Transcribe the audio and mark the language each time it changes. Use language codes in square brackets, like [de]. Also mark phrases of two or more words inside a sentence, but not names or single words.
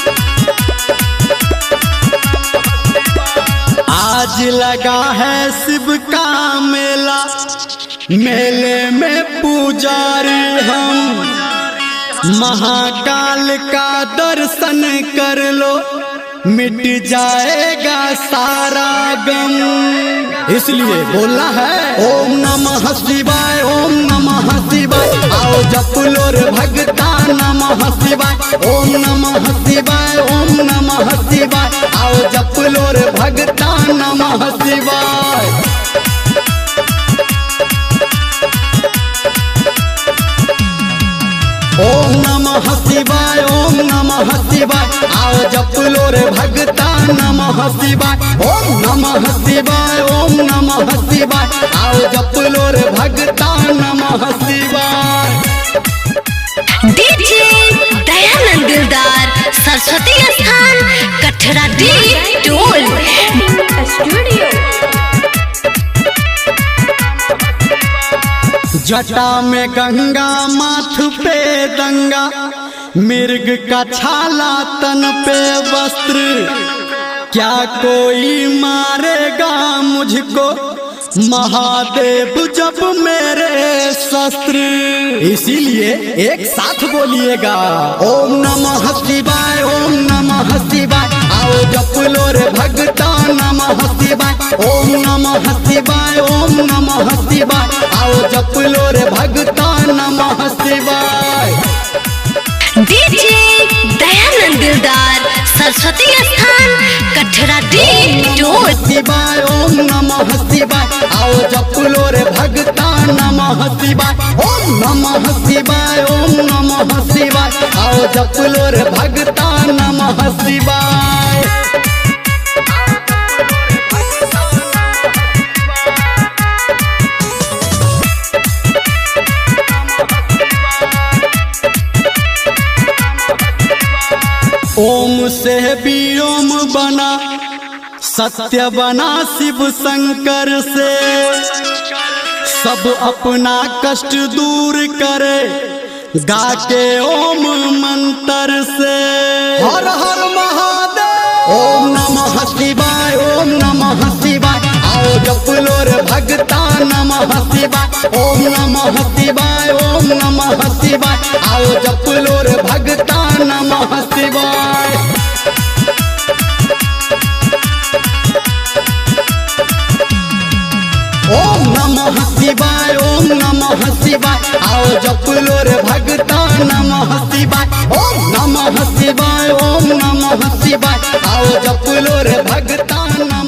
[hi] आज लगा है शिव का मेला, मेले में पुजारी हम, महाकाल का दर्शन कर लो मिट जाएगा सारा गम। इसलिए बोलना है [sa] ओम नमः शिवाय, ओम नमः शिवाय। [hi] आओ जप लो रे भगता [sa] नमः शिवाय, ओम नमः शिवाय, ओम नमः शिवाय। [hi] आओ जप लो रे भगता [sa] नमः शिवाय। ओम नमः शिवाय, ओम नमः शिवाय। [hi] आओ जप लो रे भगता [sa] नमः शिवाय, ओम नमः शिवाय, ओम नमः शिवाय। [hi] आओ जप लो रे भगता [sa] नमः शिवाय। [hi] डीजे दयानंद दिलदार सरस्वती स्थान कठरा डी टोल स्टूडियो। जटा में गंगा माथ पे दंगा, मिर्ग का छाला तन पे वस्त्र। क्या कोई मारेगा मुझको महादेव जब मेरे शस्त्र। इसीलिए एक साथ बोलिएगा [sa] ओम नमः शिवाय, ओम नमः शिवाय। [hi] आओ जप लो रे भगता [sa] नमः शिवाय, ओम नमः शिवाय, ओम नमः शिवाय। [hi] आओ जप लो रे भगता [sa] नमः शिवाय। [hi] डीजे दयानंद दिलदार सरस्वती स्थान कठरा डी टोल [sa] शिवाय, ओम नमः शिवाय। [hi] आओ जप लो रे भगता [sa] नमः शिवाय, ओम नमः शिवाय, ओम नमः शिवाय। [hi] आओ जप लो रे भगता [sa] नमः शिवाय। [hi] ओम से भी ओम बना, सत्य बना शिव शंकर से। सब अपना कष्ट दूर करे गा के ओम मंत्र से। हर हर महादेव। [sa] ओम नमः शिवाय, ओम नमः शिवाय। [hi] आओ जप लो रे भगता [sa] नमः शिवाय, ओम नमः शिवाय, ओम नमः शिवाय। [hi] आओ जप लो रे भगता [sa] नमः शिवाय। ओम नमः शिवाय, ओम नमः शिवाय। [hi] आओ जप लो रे भगता [sa] नमः शिवाय, ओम नमः शिवाय, ओम नमः शिवाय। [hi] आओ जप लो रे भगता